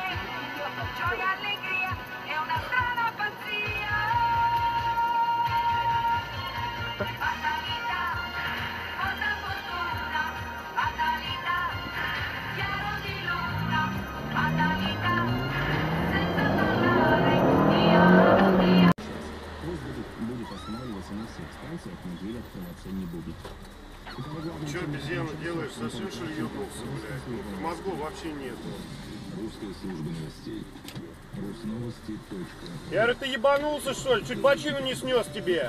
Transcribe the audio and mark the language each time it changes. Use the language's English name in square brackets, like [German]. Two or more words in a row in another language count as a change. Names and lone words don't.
[Italian] Gioia, allegria e una strana pazzia. Fatalità, cosa fortuna, fatalità, chiaro di luna, fatalità, senza tornare via. [Russian] Будет останавливаться на всех станциях, но дверь открываться не будет. Че обезьяна делаешь? Совсем что ли ебнулся, блядь? Мозгов вообще нету. Русская служба новостей. Русновости. Я говорю, ты ебанулся что ли? Чуть бочину не снес тебе.